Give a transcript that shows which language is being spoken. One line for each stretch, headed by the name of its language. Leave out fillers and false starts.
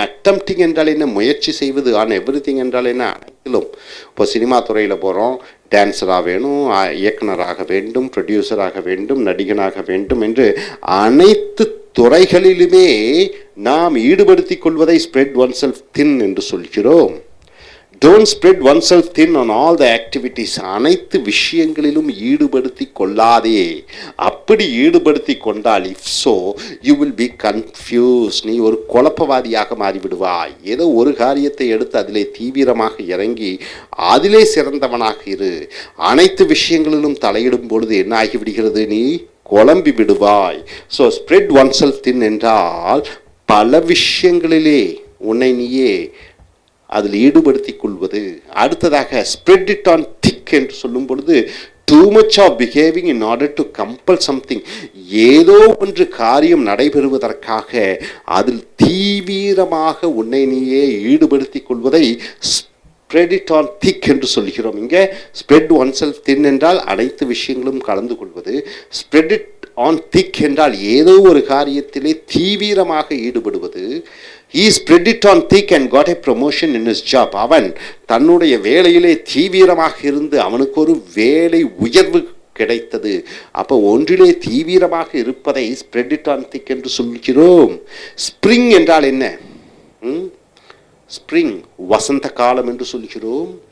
Tamil: Attempting என்றால் என்ன? முயற்சி செய்வது. ஆன் எவ்ரிதிங் என்றால் என்ன? அனைத்திலும். இப்போ சினிமா துறையில் போகிறோம், டான்ஸராக வேணும், இயக்குனராக வேண்டும், ப்ரொடியூசராக வேண்டும், நடிகனாக வேண்டும் என்று அனைத்து துறைகளிலுமே நாம் ஈடுபடுத்திக் கொள்வதை
English: spread oneself thin
Tamil: என்று சொல்கிறோம்.
English: Don't spread oneself thin on all the activities.
Tamil: அனைத்து விஷயங்களிலும் ஈடுபடுத்தி கொள்ளாதே. அப்படி ஈடுபடுத்தி கொண்டால்,
English: if so, you will be confused.
Tamil: நீ ஒரு குழப்பவாதியாக மாறிவிடுவாய். ஏதோ ஒரு காரியத்தை எடுத்து அதிலே தீவிரமாக இறங்கி அதிலே சிறந்தவனாக இரு. அனைத்து விஷயங்களிலும் தலையிடும் பொழுது என்ன ஆகிவிடுகிறது? நீ குழம்பி விடுவாய். ஸோ
English: spread oneself thin
Tamil: என்றால் பல விஷயங்களிலே உன்னை நீயே அதில் ஈடுபடுத்திக் கொள்வது. அடுத்ததாக
English: spread it on thick
Tamil: என்று சொல்லும் பொழுது
English: too much of behaving in order to compel something.
Tamil: ஏதோ ஒன்று காரியம் நடைபெறுவதற்காக அதில் தீவிரமாக உன்னை நீயே ஈடுபடுத்திக் கொள்வதை
English: spread it on thick
Tamil: என்று சொல்கிறோம். இங்கே
English: spread oneself thin
Tamil: என்றால் அனைத்து விஷயங்களும் கலந்து கொள்வது.
English: spread it on thick
Tamil: என்றால் ஏதோ ஒரு காரியத்திலே தீவிரமாக ஈடுபடுவது.
English: He spread it on thick and got a promotion in his job.
Tamil: அவன் தன்னுடைய வேலையிலே தீவிரமாக இருந்து அவனுக்கு ஒரு வேலை உயர்வு கிடைத்தது. அப்போ ஒன்றிலே தீவிரமாக இருப்பதை
English: spread it on thick
Tamil: என்று சொல்கிறோம். ஸ்ப்ரிங் என்றால் என்ன? ஸ்ப்ரிங் வசந்த காலம் என்று சொல்கிறோம்.